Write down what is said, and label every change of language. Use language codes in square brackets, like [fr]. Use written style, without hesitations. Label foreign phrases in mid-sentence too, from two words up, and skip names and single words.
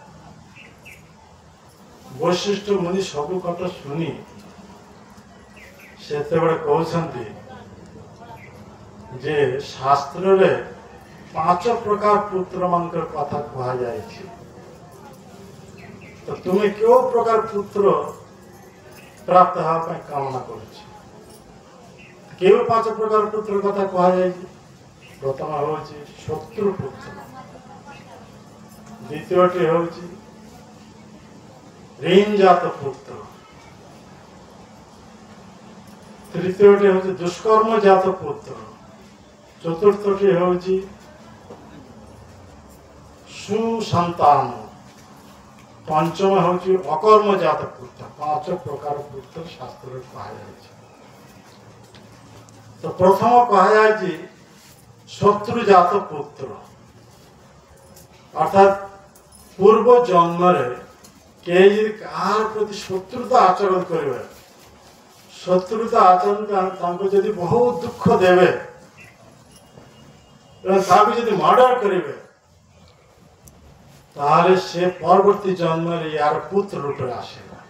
[or] ବଶିଷ୍ଠ ମୁନି ସବୁ କଥା ଶୁଣି ସେତେବେଳେ କହୁଛନ୍ତି ଯେ ଶାସ୍ତ୍ରରେ 5 ପ୍ରକାର ପୁତ୍ର ମାନଙ୍କର କଥା କୁହାଯାଇଛି ତ ତୁମେ କେଉଁ ପ୍ରକାର ପୁତ୍ର ପ୍ରାପ୍ତ ହେବା ପାଇଁ କାମନା କରୁଛ? କେଉଁ 5 ପ୍ରକାର ପୁତ୍ର କଥା କୁହାଯାଇଛି? ପ୍ରଥମ ହେଉଛି ଶତ୍ରୁ ପୁତ୍ର, ଦ୍ୱିତୀୟଟି ହେଉଛି ଋଣଜାତ ପୁତ୍ର, ତୃତୀୟଟି ହେଉଛି ଦୁଷ୍କର୍ମଜାତ ପୁତ୍ର, ଚତୁର୍ଥଟି ହେଉଛି ସୁସନ୍ତାନ, ପଞ୍ଚମ ହେଉଛି ଅକର୍ମଜାତ ପୁତ୍ର। 5 ପ୍ରକାର ପୁତ୍ର ଶାସ୍ତ୍ରରେ କୁହାଯାଇଛି। ତ ପ୍ରଥମ କୁହାଯାଇଛି ଶତ୍ରୁଜାତ ପୁତ୍ର ଅର୍ଥାତ୍ ପୂର୍ବ ଜନ୍ମରେ କେହି ଯଦି କାହାର ପ୍ରତି ଶତ୍ରୁତା ଆଚରଣ କରିବେ ଶତ୍ରୁତା ଆଚରଣ ତାଙ୍କୁ ଯଦି ବହୁତ ଦୁଃଖ ଦେବେ ତାକୁ ଯଦି ମର୍ଡର କରିବେ ତାହେଲେ ସେ ପରବର୍ତ୍ତୀ ଜନ୍ମରେ ୟାର ପୁତ୍ର ରୂପରେ ଆସିବ।